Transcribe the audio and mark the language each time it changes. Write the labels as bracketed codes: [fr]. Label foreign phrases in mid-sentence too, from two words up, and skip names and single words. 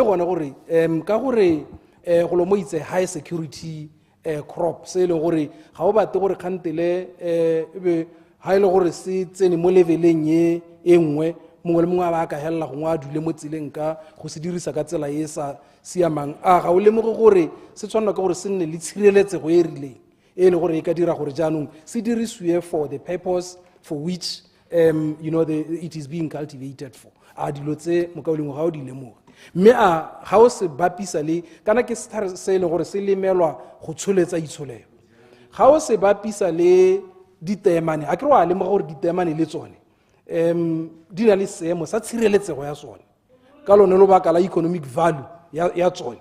[tn] gone gore ka gore go lo mo itse [en] high security crop [tn] se le gore ga o bate gore khantele be ha ile gore se tsene mo leveleng ye engwe mongwe le mongwe a ba ka hella go ngwa dule mo tseleng ka go se dirisa ka tsela e sa siamang a ga o lemoge gore se tshwanela ke gore se nne le tshireletsego e rileng e le gore e ka dira gore jaanong se dirisiwe [en] for the purpose for which it is being cultivated for. [tn] A dilo tse mokauleng ga o di lemoga. Mme a ga o se bapisa le kana ke setlhare se e leng gore se lemelwa go tsholetsa itsholelo. Ga o se bapisa le diteemane, a ke re wa lemoga gore diteemane le tsone di na le seemo sa tshireletsego ya tsone ka lone lobaka la [en] economic value [tn] ya tsone.